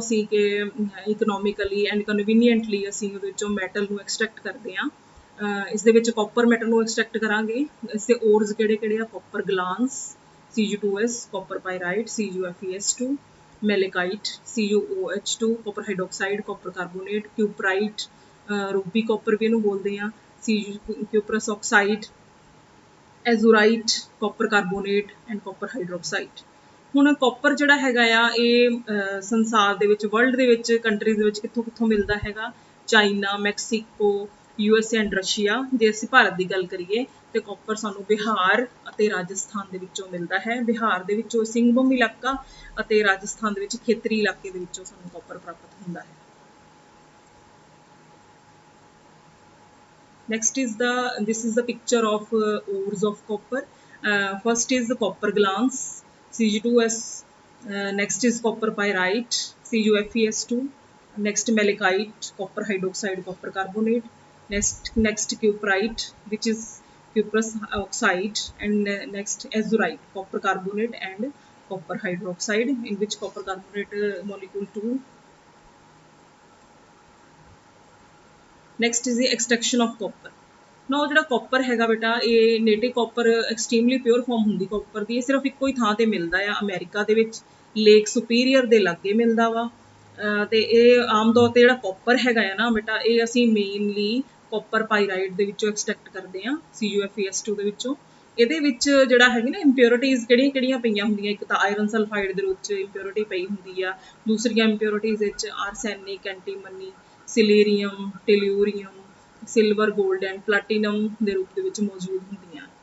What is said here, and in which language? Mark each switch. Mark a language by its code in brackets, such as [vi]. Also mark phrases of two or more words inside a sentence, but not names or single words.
[pa] ਅਸੀਂ ਕਿ [en] economically and conveniently [pa] ਅਸੀਂ ਉਹਦੇ ਵਿੱਚੋਂ ਮੈਟਲ ਨੂੰ ਐਕਸਟਰੈਕਟ ਕਰਦੇ ਹਾਂ ਇਸ ਦੇ ਵਿੱਚ [en] copper metal [pa] ਨੂੰ ਐਕਸਟਰੈਕਟ ਕਰਾਂਗੇ ਇਸ ਦੇ ਓਰਸ ਕਿਹੜੇ ਆ [en] copper glance Cu2s, copper pyrite CuFeS2, malachite CuOH2, copper hydroxide, copper carbonate, cuprite ruby copper [pa] ਵੀ ਇਹਨੂੰ ਬੋਲਦੇ ਆ [en] cuprous oxide, azurite, copper carbonate and copper hydroxide। [pa] ਹੁਣ ਕਾਪਰ ਜਿਹੜਾ ਹੈਗਾ ਆ ਇਹ ਸੰਸਾਰ ਦੇ ਵਿੱਚ ਵਰਲਡ ਦੇ ਵਿੱਚ ਕੰਟਰੀਜ਼ ਦੇ ਵਿੱਚ ਕਿੱਥੋਂ ਮਿਲਦਾ ਹੈਗਾ ਚਾਈਨਾ ਮੈਕਸੀਕੋ USA ਐਂਡ ਰਸ਼ੀਆ ਜੇ ਅਸੀਂ ਭਾਰਤ ਦੀ ਗੱਲ ਕਰੀਏ ਤੇ ਕਾਪਰ ਸਾਨੂੰ ਬਿਹਾਰ ਅਤੇ ਰਾਜਸਥਾਨ ਦੇ ਵਿੱਚੋਂ ਮਿਲਦਾ ਹੈ ਬਿਹਾਰ ਦੇ ਵਿੱਚੋਂ ਸਿੰਗਭੂਮ ਇਲਾਕਾ ਅਤੇ ਰਾਜਸਥਾਨ ਦੇ ਵਿੱਚ ਖੇਤਰੀ ਇਲਾਕੇ ਦੇ ਵਿੱਚੋਂ ਸਾਨੂੰ ਕਾਪਰ ਪ੍ਰਾਪਤ ਹੁੰਦਾ ਹੈ [en] next is this is the picture of ores of copper first is the copper glance Cg2s next is copper pyrite CuFeS2 next malachite copper hydroxide copper carbonate next cuprite which is cuprous oxide and next azurite copper carbonate and copper hydroxide in which copper carbonate molecule 2 next is the extraction of copper now [pa] ਜਿਹੜਾ ਕਾਪਰ ਹੈਗਾ ਬੇਟਾ ਇਹ [en] native copper extremely pure form [pa] ਹੁੰਦੀ ਕਾਪਰ ਦੀ ਇਹ ਸਿਰਫ ਇੱਕੋ ਹੀ ਥਾਂ ਤੇ ਮਿਲਦਾ ਆ ਅਮਰੀਕਾ ਦੇ ਵਿੱਚ ਲੇਕ ਸੁਪੀਰੀਅਰ ਦੇ ਲਾਗੇ ਮਿਲਦਾ ਵਾ ਤੇ ਇਹ ਆਮ ਤੌਰ ਤੇ ਜਿਹੜਾ ਕਾਪਰ ਹੈਗਾ ਆ ਨਾ ਬੇਟਾ ਇਹ ਅਸੀਂ [en] mainly copper pyrite [pa] ਦੇ ਵਿੱਚੋਂ ਐਕਸਟ੍ਰੈਕਟ ਕਰਦੇ ਆ CuFeS2 ਦੇ ਵਿੱਚੋਂ ਇਹਦੇ ਵਿੱਚ ਜਿਹੜਾ ਹੈਗੀ ਨਾ ਇੰਪਿਓਰਿਟੀਜ਼ ਕਿਹੜੀਆਂ ਪਈਆਂ ਹੁੰਦੀਆਂ ਇੱਕ ਤਾਂ [en] iron sulphide [pa] ਦੇ ਰੂਪ 'ਚ ਇੰਪਿਓਰਿਟੀ ਪਈ ਹੁੰਦੀ ਆ ਦੂਸਰੀਆਂ ਇੰਪਿਓਰਿਟੀਜ਼ ਵਿੱਚ [en] arsenic antimony selenium tellurium silver gold and platinum [pa] ਦੇ ਰੂਪ ਦੇ ਵਿੱਚ ਮੌਜੂਦ ਹੁੰਦੀਆਂ